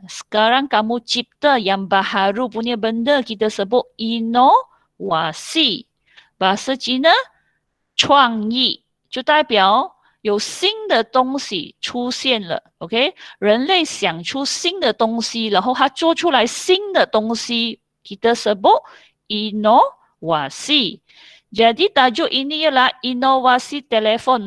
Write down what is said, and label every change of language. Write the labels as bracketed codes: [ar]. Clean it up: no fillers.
[ms] Sekarang kamu cipta yang baharu punya benda kita sebut inovasi. Bahasa Cina, [zh] 创意，就代表有新的东西出现了。 OK？人类想出新的东西，然后他做出来新的东西， [ms] kita sebut inovasi. Jadi tajuk ini ialah inovasi telefon.